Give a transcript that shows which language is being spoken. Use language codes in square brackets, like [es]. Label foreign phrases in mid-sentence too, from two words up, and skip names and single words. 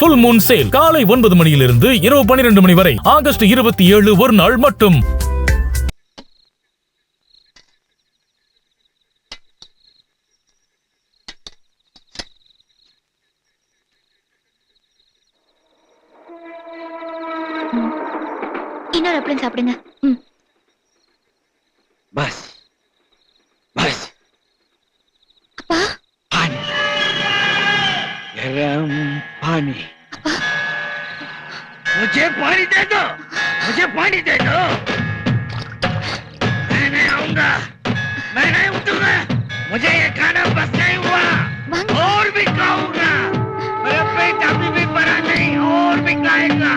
[en] full moon sale [ta] காலை 9 மணியிலிருந்து இரவு 12 மணி வரை ஆகஸ்ட் 27 ஒரு நாள் மட்டும். இன்னொரு அப்பளம் சாப்பிடுங்க. [hi] बस बस [ta] அப்பா [hi] पानी गरम पानी मुझे पानी दे दो मुझे पानी दे दो मैं नहीं आऊंगा मैं नहीं उठूंगा मुझे ये खाना बस नहीं हुआ और भी खाऊंगा मेरा पेट अभी भी भरा नहीं और भी खाएगा